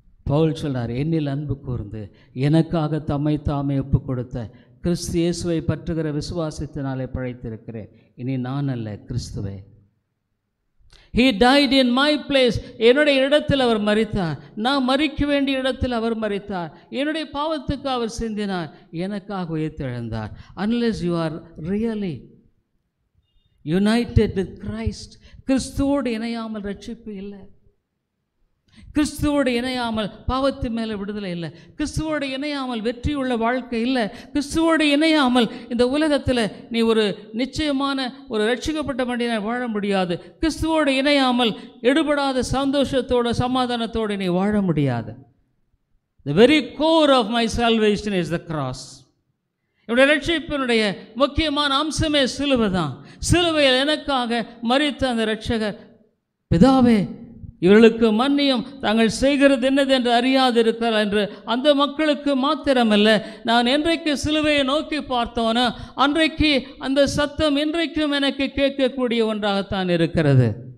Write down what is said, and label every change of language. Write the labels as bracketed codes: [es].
[ta] பவுல் சொல்றார், என்னில் அன்பு கூர்ந்து எனக்காக தம்மை தாமே ஒப்பு கொடுத்த கிறிஸ்து இயேசுவை பற்றுகிற விசுவாசத்தினாலே பிழைத்திருக்கிறேன். இனி நான் அல்ல, கிறிஸ்துவே. [en] He died in my place. [ta] என்னுடைய இடத்தில் அவர் மரித்தார். நான் மரிக்க வேண்டிய இடத்தில் அவர் மரித்தார். என்னுடைய பாவத்துக்கு அவர் சிந்தினார். எனக்காக உயிர்த்தெழுந்தார். [en] Unless you are really united with Christ, [ta] கிறிஸ்துவோடு இணையாமல் ரட்சிப்பு இல்லை. கிறிஸ்துவோடு இணையாமல் பாவத்து மேலே விடுதலை இல்லை. கிறிஸ்துவோடு இணையாமல் வெற்றியுள்ள வாழ்க்கை இல்லை. கிறிஸ்துவோடு இணையாமல் இந்த உலகத்தில் நீ ஒரு நிச்சயமான ஒரு ரட்சிக்கப்பட்ட மனிதனை வாழ முடியாது. கிறிஸ்துவோடு இணையாமல் எடுபடாத சந்தோஷத்தோடு சமாதானத்தோடு நீ வாழ முடியாது. [en] The very core of my salvation is the cross. [ta] என்னுடைய ரட்சிப்பினுடைய முக்கியமான அம்சமே சிலுவை தான். சிலுவையில் எனக்காக மரித்த அந்த இரட்சகர், பிதாவே இவர்களுக்கு மன்னியும், தாங்கள் செய்கிறது என்னது என்று அறியாதிருக்கிறார் என்று அந்த மக்களுக்கு மாத்திரமல்ல, நான் என்றைக்கு சிலுவையை நோக்கி பார்த்தோனோ அன்றைக்கு அந்த சத்தம் இன்றைக்கும் எனக்கு கேட்கக்கூடிய ஒன்றாகத்தான் இருக்கிறது.